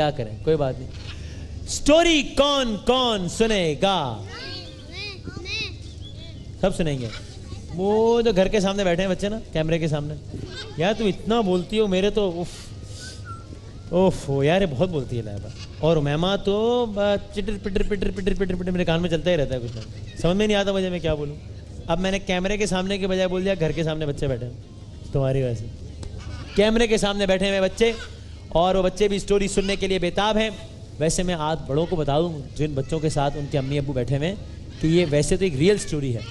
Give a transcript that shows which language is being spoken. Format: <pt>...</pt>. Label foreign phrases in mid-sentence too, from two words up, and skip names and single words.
<hi>क्या करें, कोई बात नहीं। स्टोरी कौन कौन सुनेगा? सब सुनेंगे। वो जो घर के सामने बैठे हैं बच्चे ना, कैमरे के सामने, यार तुम इतना बोलती हो, मेरे तो ओफ यार, ये बहुत बोलती है लाइबा। और उमैमा तो चिटर पिटर पिटर पिटर पिटर पिटर मेरे कान में चलता ही रहता है, कुछ ना समझ में नहीं आता मुझे मैं क्या बोलूँ। अब मैंने कैमरे के सामने के बजाय बोल दिया घर के सामने बच्चे बैठे हैं, तुम्हारी वजह से। कैमरे के सामने बैठे हुए बच्चे, और वो बच्चे भी स्टोरी सुनने के लिए बेताब हैं। वैसे मैं आज बड़ों को बता दूँ जिन बच्चों के साथ उनके अम्मी अब्बू बैठे हुए हैं कि ये वैसे तो एक</hi> <en>real story</en> <hi>है।</hi>